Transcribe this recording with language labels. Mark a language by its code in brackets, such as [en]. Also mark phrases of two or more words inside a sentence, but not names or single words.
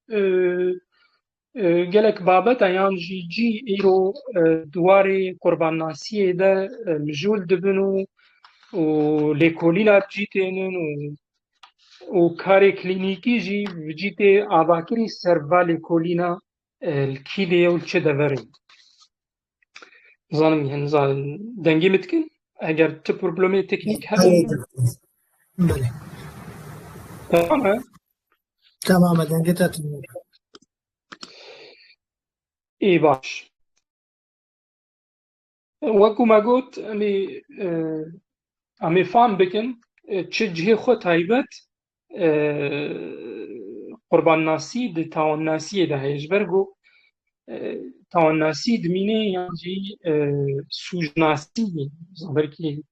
[ku] gelek babeta yan jî cî îro di warê qurbanasiyê de mijûl dibin û lêkolîna bicî tênin û karê klînîkî jî bicî tê avakirî serva lêkolîna li kî de ye û çi deverê nizanim dengê min dikin eger ti problemê teknîk hebe [fa] بله [ku] tamam e تماما دنگه تاتون ê baş wekû me got em ê fam bikin çi cihê xwe taybet qurbanasî di tawannasiyê de heye ji ber got tawannasî dimîne yan jî sûjnasî belkî